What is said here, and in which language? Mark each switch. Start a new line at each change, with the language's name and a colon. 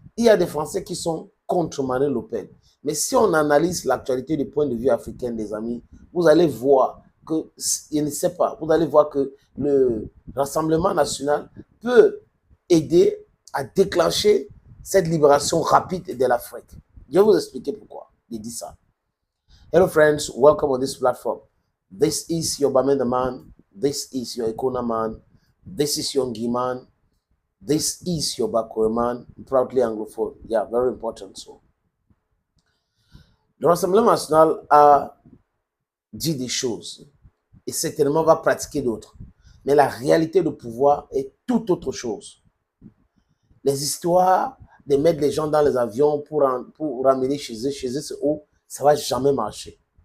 French: Il y a des Français qui sont contre Marine Le Pen. Mais si on analyse l'actualité du point de vue africain, les amis, vous allez voir que, je ne sais pas, vous allez voir que le Rassemblement national peut aider à déclencher cette libération rapide de l'Afrique. Je vais vous expliquer pourquoi je dis ça.
English: Hello friends, welcome on this platform. This is your Bamenda man. This is your Ekona man. This is your Ngiman. This is your Bakure man, proudly anglophone. Yeah, very important.
French: So, le Rassemblement national a dit des choses et certainement va pratiquer d'autres. Mais la réalité du pouvoir est tout autre chose. Les histoires de mettre les gens dans les avions pour ramener chez eux, c'est où, ça ne va jamais marcher.